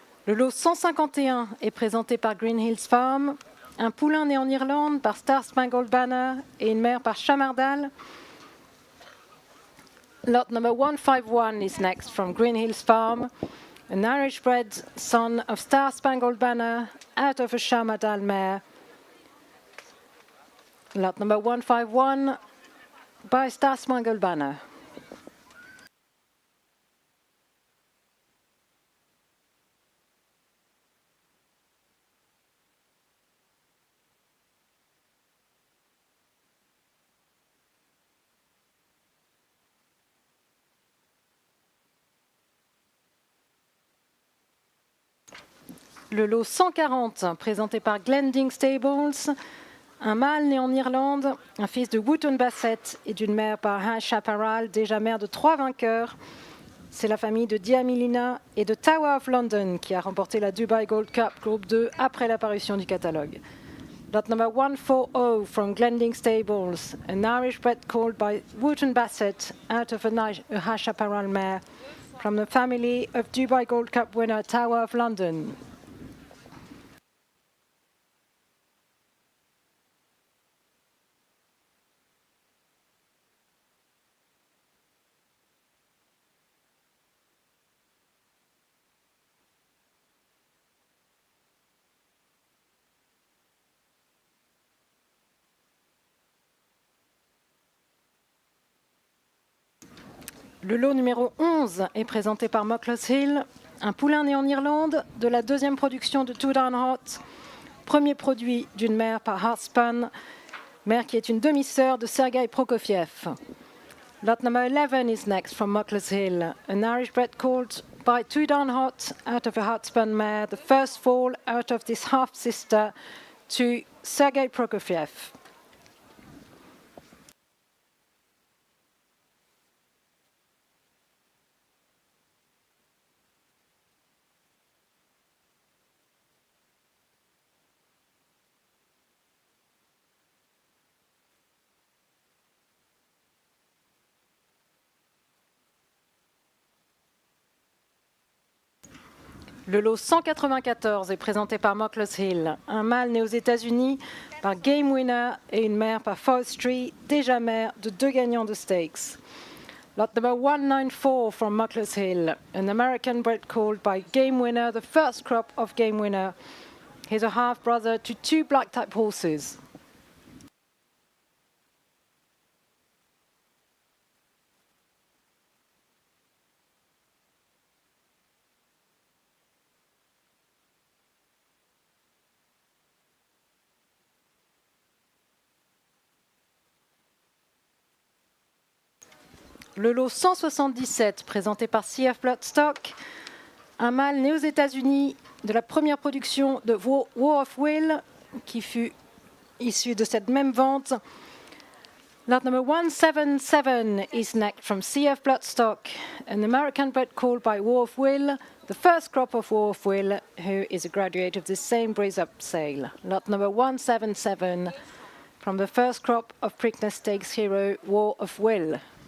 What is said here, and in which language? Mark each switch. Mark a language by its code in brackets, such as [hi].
[fr] Le lot 151 est présenté par Green Hills Farm, un poulain né en Irlande par Star Spangled Banner et une mère par Chamardal. [en] Lot number 151 is next from Green Hills Farm, an Irish-bred son of Star Spangled Banner out of a Chamardal mare. Lot number 151 by Star Spangled Banner. [fr] Le lot 140, présenté par Glending Stables, un mâle né en Irlande, un fils de Wotton Bassett et d'une mère par High Chaparral, déjà mère de 3 vainqueurs. C'est la famille de Diamilina et de Tower of London qui a remporté la Dubai Gold Cup Groupe 2 après l'apparition du catalogue. [en] Lot number 140 from Glending Stables, an Irish bred called by Wotton Bassett out of a High Chaparral mare from the family of Dubai Gold Cup winner Tower of London. [fr] Le lot numéro 11 est présenté par Muckloss Hill, un poulain né en Irlande, de la deuxième production de Too Darn Hot, premier produit d'une mère par Heartspun, mère qui est une demi-sœur de Sergei Prokofiev. [en] Lot number 11 is next from Muckloss Hill, an Irish bred called by Too Darn Hot out of a Heartspun mare, the first fall out of this half-sister to Sergei Prokofiev. [fr] Le lot 194 est présenté par Muckloss Hill, un mâle né aux États-Unis par Game Winner et une mère par Forestry, déjà mère de 2 gagnants de stakes. [en] Lot number 194 from Muckloss Hill, an American bred called by Game Winner, the first crop of Game Winner. He's a half-brother to 2 black-type horses. [fr] Le lot 177, présenté par CF Bloodstock, un mâle né aux États-Unis de la première production de War of Will, qui fut issu de cette même vente. [en] Lot number 177 is next from CF Bloodstock, an American bred called by War of Will, the first crop of War of Will, who is a graduate of this same breeze-up sale. Lot number 177 from the first crop of Preakness Stakes hero War of Will.